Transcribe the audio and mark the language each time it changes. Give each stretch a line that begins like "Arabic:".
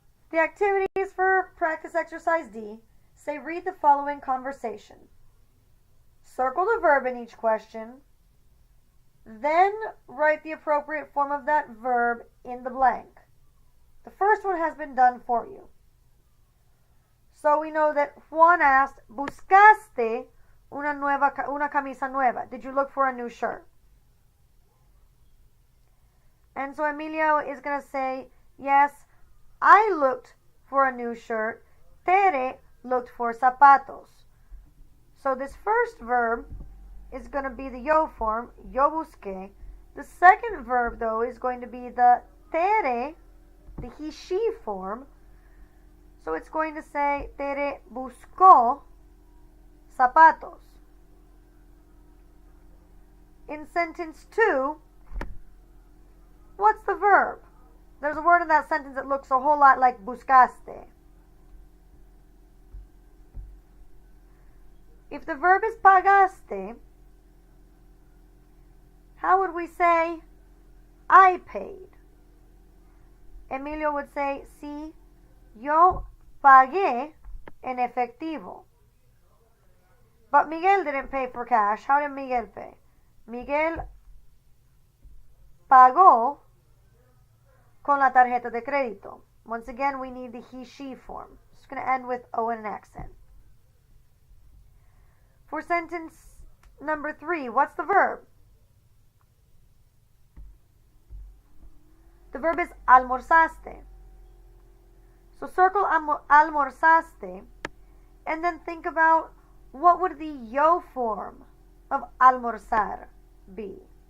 English: The activities for practice exercise D say read the following conversation. Circle the verb in each question, then write the appropriate form of that verb in the blank. The first one has been done for you. So we know that Juan asked,
Spanish: ¿Buscaste una camisa nueva?
English: Did you look for a new shirt? And so Emilio is going to say, yes, I looked for a new shirt. Tere looked for zapatos. So this first verb is going to be the yo form,
Spanish: yo busqué.
English: The second verb, though, is going to be the Tere, the he, she form. So it's going to say,
Spanish: Tere buscó zapatos.
English: In sentence 2, what's the verb? There's a word in that sentence that looks a whole lot like buscaste. If the verb is pagaste, How would we say I paid? Emilio would say,
Spanish: sí, yo pagué en efectivo.
English: But Miguel didn't pay for cash. How did Miguel pay?
Spanish: Miguel pagó con la tarjeta de crédito.
English: Once again, we need the he, she form. It's going to end with O and an accent. For sentence number 3, what's the verb? The verb is almorzaste. So circle almorzaste and then think about what would the yo form of almorzar be?